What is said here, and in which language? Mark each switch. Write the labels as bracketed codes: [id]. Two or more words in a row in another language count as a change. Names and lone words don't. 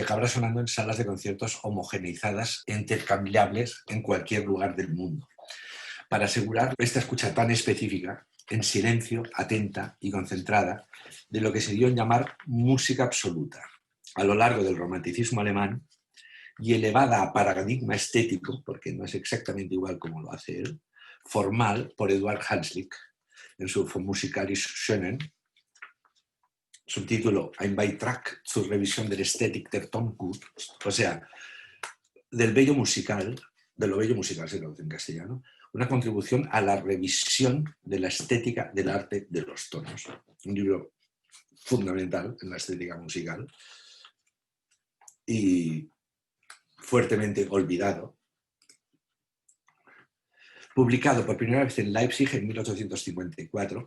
[es] acabará sonando en salas de conciertos homogeneizadas e intercambiables en cualquier lugar del mundo, para asegurar esta escucha tan específica, en silencio, atenta y concentrada, de lo que se dio en llamar música absoluta, a lo largo del romanticismo alemán, y elevada a paradigma estético, porque no es exactamente igual como lo hace él, formal por Eduard Hanslick en su Von Musicalis Schönen, subtítulo Ein Beitrag zur Revision der Ästhetik der Tonkunst, o sea, del bello musical, de lo bello musical se traduce en castellano, una contribución a la revisión de la estética del arte de los tonos. Un libro fundamental en la estética musical y fuertemente olvidado, publicado por primera vez en Leipzig en 1854.